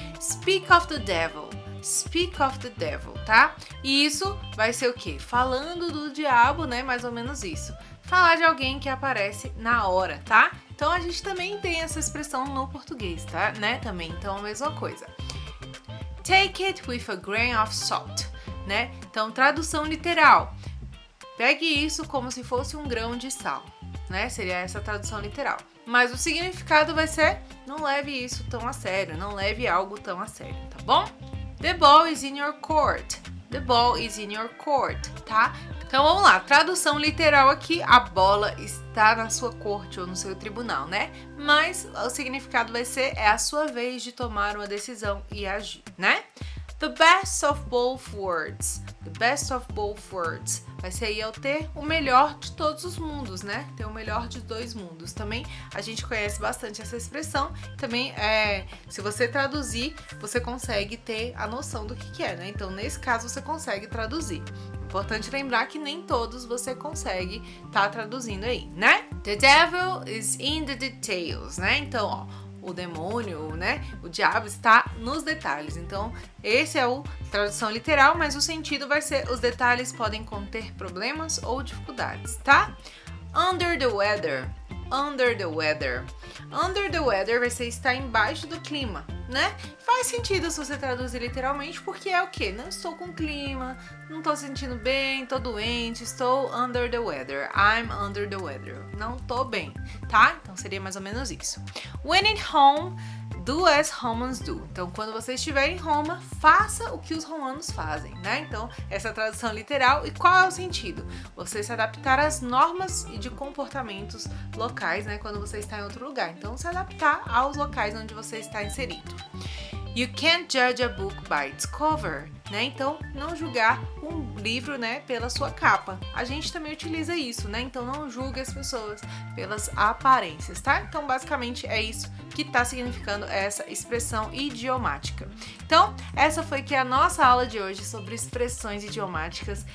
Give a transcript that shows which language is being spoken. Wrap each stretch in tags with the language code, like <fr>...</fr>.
<en>Speak of the devil. Speak of the devil, tá?</en> <pt>E isso vai ser o quê? Falando do diabo, né? Mais ou menos isso. Falar de alguém que aparece na hora, tá? Então, a gente também tem essa expressão no português, tá? Né? Também, então, a mesma coisa.</pt> <en>Take it with a grain of salt.</en> <pt>Né? Então, tradução literal. Pegue isso como se fosse um grão de sal, né? Seria essa tradução literal. Mas o significado vai ser: não leve isso tão a sério, não leve algo tão a sério, tá bom?</pt> <en>The ball is in your court. The ball is in your court, tá?</en> <pt>Então vamos lá, tradução literal aqui, a bola está na sua corte ou no seu tribunal, né? Mas o significado vai ser, é a sua vez de tomar uma decisão e agir, né?</pt> <en>The best of both worlds. The best of both worlds.</en> <pt>Vai ser aí eu ter o melhor de todos os mundos, né? Ter o melhor de dois mundos. Também a gente conhece bastante essa expressão. Também, se você traduzir, você consegue ter a noção do que é, né? Então, nesse caso, você consegue traduzir. Importante lembrar que nem todos você consegue estar traduzindo aí, né?</pt> <en>The devil is in the details, né?</en> <pt>Então, ó, o demônio, né? O diabo está nos detalhes. Então, esse é o tradução literal, mas o sentido vai ser: os detalhes podem conter problemas ou dificuldades, tá?</pt> <en>Under the weather. Under the weather. Under the weather</en> <pt>vai ser estar embaixo do clima, né? Faz sentido se você traduzir literalmente, porque é o quê? Não estou com clima, não estou sentindo bem, estou doente, estou</pt> <en>under the weather. I'm under the weather.</en> <pt>Não estou bem, tá? Então seria mais ou menos isso.</pt> <en>When at home, do as Romans do.</en> <pt>Então, quando você estiver em Roma, faça o que os romanos fazem, né? Então, essa é a tradução literal. E qual é o sentido? Você se adaptar às normas e de comportamentos locais, né? Quando você está em outro lugar. Então, se adaptar aos locais onde você está inserido.</pt> <en>You can't judge a book by its cover, né?</en> <pt>Então, não julgar um livro, né, pela sua capa. A gente também utiliza isso, né? Então, não julgue as pessoas pelas aparências, tá? Então, basicamente, é isso que está significando essa expressão idiomática. Então, essa foi que a nossa aula de hoje sobre expressões idiomáticas.</pt>